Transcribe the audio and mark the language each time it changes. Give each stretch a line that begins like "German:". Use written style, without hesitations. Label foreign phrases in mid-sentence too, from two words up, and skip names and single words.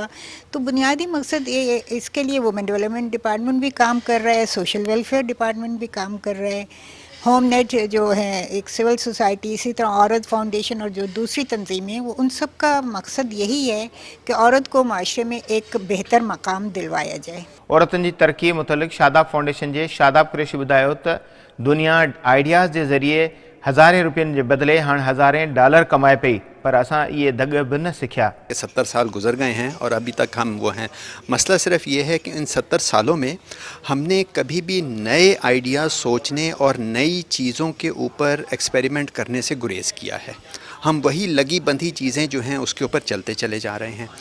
Urdu: تو بنیادی مقصد یہ، اس کے لیے وومن ڈیولپمنٹ ڈپارٹمنٹ بھی کام کر رہا ہے، سوشل ویلفیئر ڈپارٹمنٹ بھی کام کر رہا ہے، ہوم نیٹ جو ہے ایک
English: civil society,
Urdu: اسی طرح عورت فاؤنڈیشن اور جو دوسری تنظیمیں، وہ ان سب کا مقصد یہی ہے کہ عورت کو معاشرے میں ایک بہتر مقام دلوایا جائے.
Sindhi: औरतुनि जी तरक़ी मुतलिक़ शादाब फाउंडेशन जे शादाब कुरैशी ॿुधायो त दुनिया आइडियाज़ जे ज़रिए हज़ारें रुपयनि जे बदिले हाणे हज़ारें डॉलर कमाए पई, पर असां इहे दग बि न सिखिया.
Urdu: 70 سال گزر گئے ہیں اور ابھی تک ہم وہ ہیں۔ مسئلہ صرف یہ ہے کہ ان 70 سالوں میں ہم نے کبھی بھی نئے آئیڈیاز سوچنے اور نئی چیزوں کے اوپر ایکسپیریمنٹ کرنے سے گریز کیا ہے. ہم وہی لگی بندھی چیزیں جو ہیں اس کے اوپر چلتے چلے جا رہے ہیں.